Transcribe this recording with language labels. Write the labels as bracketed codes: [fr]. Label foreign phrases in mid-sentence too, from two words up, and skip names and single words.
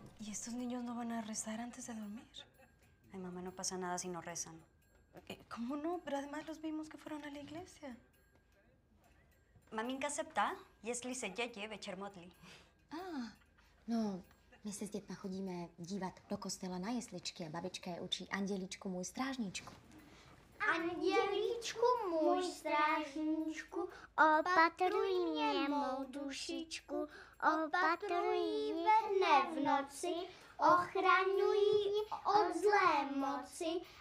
[es] ¿Y estos niños no van a rezar antes de dormir? Ay, mamá, no pasa nada si no rezan. ¿Cómo no? Pero además los vimos que fueron a la iglesia. [cs] Maminka se ptá, jestli se děti večer modlí. No, my se s dětma chodíme dívat do kostela na jesličky a babička je učí Andělíčku, můj strážníčku. Andělíčku, můj strážníčku, opatruj mě mou dušičku, opatruj ve dne v noci, ochraňuj od zlé moci.